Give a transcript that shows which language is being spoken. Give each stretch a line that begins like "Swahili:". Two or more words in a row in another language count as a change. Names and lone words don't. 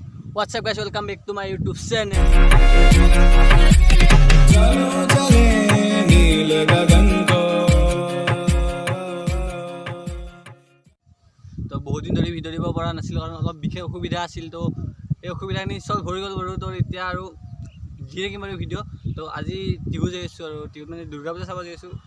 English: What's up guys, welcome back to my YouTube channel.
Assamese: তো বহুত দিন ধৰি ভিডিঅ দিব পৰা নাছিল কাৰণ অলপ বিশেষ অসুবিধা আছিল। তো এই অসুবিধাখিনি সলভ হৈ গ'ল বাৰু। তো এতিয়া আৰু ধীৰে কি মাৰি ভিডিঅ'। তো আজি টিহু যাই আছোঁ আৰু টিহুত মানে দুৰ্গা পূজা চাব যাই আছোঁ।